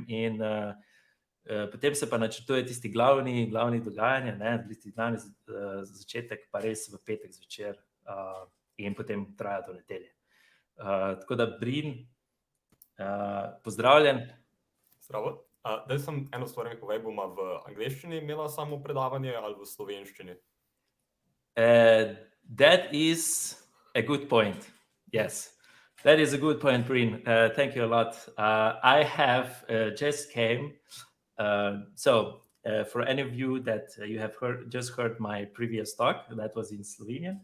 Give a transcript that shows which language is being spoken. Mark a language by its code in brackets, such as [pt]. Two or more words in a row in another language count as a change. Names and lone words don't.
[sl] In potem se pa načrtuje tisti glavni dogajanje, glavni začetek pa res v petek zvečer in potem traja do nedelje. Tako da, Brin, pozdravljen. Zdravo. Zdaj sem eno stvar mi povej, boma v angleščini imela samo predavanje ali v slovenščini? [en] That is a good point. Yes, that is a good point, Brin. Thank you a lot. I have just came. So for any of you that you have just heard my previous talk, that was in Slovenian.